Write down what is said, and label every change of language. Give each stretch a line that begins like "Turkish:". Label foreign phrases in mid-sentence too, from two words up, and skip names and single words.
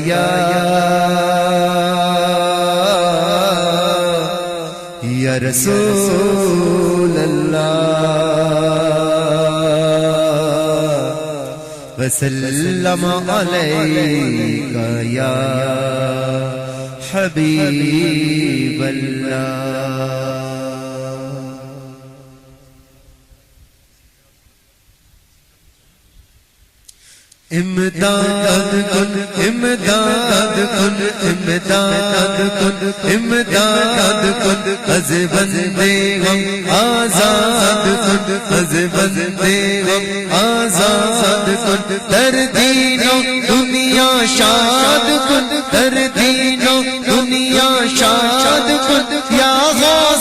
Arabic: یا رسول اللہ وسلم علیک یا حبیب اللہ۔
Persian: امداد کن امداد کن امداد کن امداد کن، از بندے غم آزاد کن، از بندے غم آزاد کن، در دین و دنیا شاد کن، در دین و دنیا شاد کن، یا غوث